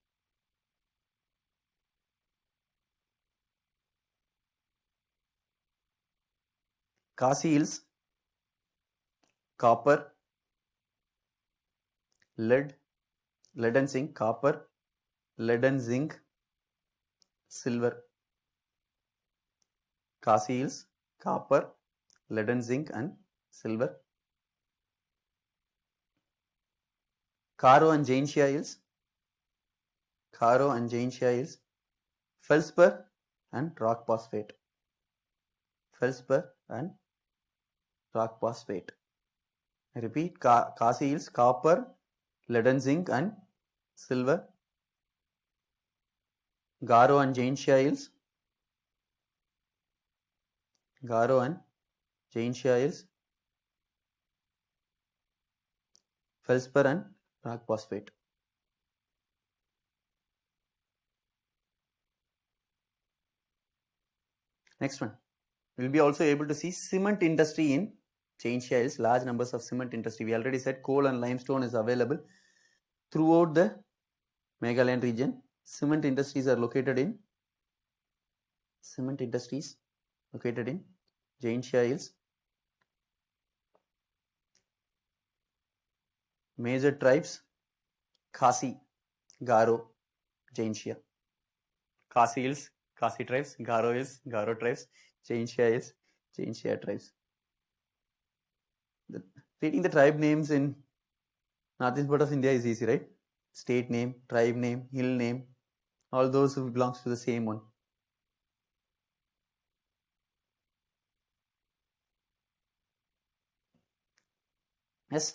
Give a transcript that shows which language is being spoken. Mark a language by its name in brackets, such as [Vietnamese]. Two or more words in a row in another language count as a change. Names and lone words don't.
[English] Kasi hills, copper, lead and zinc, copper, lead and zinc, silver. Kasi hills, copper, lead and zinc and silver. Garo and Jaintia hills, feldspar and rock phosphate. Feldspar and rock phosphate. I repeat, Kasi hills, copper, lead and zinc and silver. Garo and Jaintia hills, feldspar and rock phosphate. Next one. We will be also able to see cement industry in Jaintia hills, large numbers of cement industry. We already said coal and limestone is available throughout the Meghalayan region. Cement industries are located in Jaintia hills. Major tribes, Kasi, Garo, Jaintia. Kasi hills, Kasi tribes, Garo hills, Garo tribes, Chainshia is Chainshia tribes. Reading the tribe names in northeast part of India is easy, right? State name, tribe name, hill name, all those who belongs to the same one. Yes.